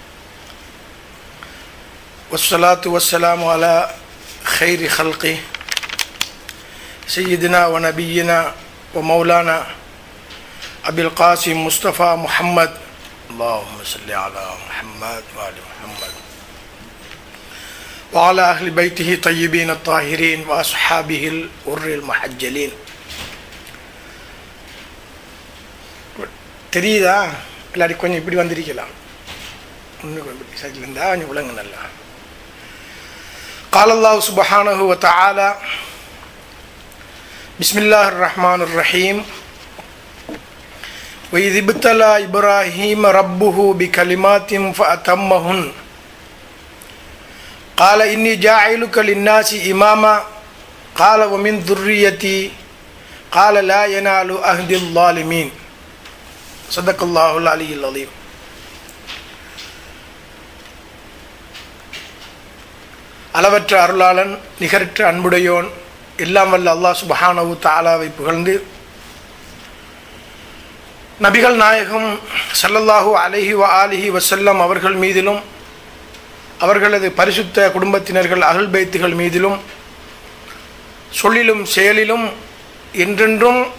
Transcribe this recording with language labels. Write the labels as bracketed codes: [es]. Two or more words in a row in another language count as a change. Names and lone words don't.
[ar] والصلاة والسلام على خير خلق سيدنا ونبينا ومولانا أبي القاسم مصطفى محمد. اللهم صل على محمد وآل محمد. وعلى أهل بيته طيبين الطاهرين وأصحابه الغر المحجلين. [ta] தெரியுதா? எல்லாரும் கொஞ்சம் இப்படி வந்திருக்கலாம். இன்னும் கொஞ்சம் சைடில் இருந்தால் கொஞ்சம் விளங்க நல்லா. [ar] قال الله سبحانه وتعالى بسم الله الرحمن الرحيم وإذ ابتلى إبراهيم ربه بكلمات فأتمهن قال إني جاعلك للناس إماما قال ومن ذريتي قال لا ينال عهد الظالمين صدق الله العلي العظيم. [ta] அளவற்ற அருளாளன் நிகரற்ற அன்புடையோன் எல்லாம் வல்ல அல்லாஹ் [ar] سبحانه تعالى [ta] புகழ்ந்து நபிகள் நாயகம் [ar] صلى الله عليه وآله وسلم [ta] அவர்கள் மீதிலும் அவர்களது பரிசுத்த குடும்பத்தினர்கள் அஹ்ல் பைத்துகள் மீதிலும் சொல்லிலும் செயலிலும் என்றென்றும்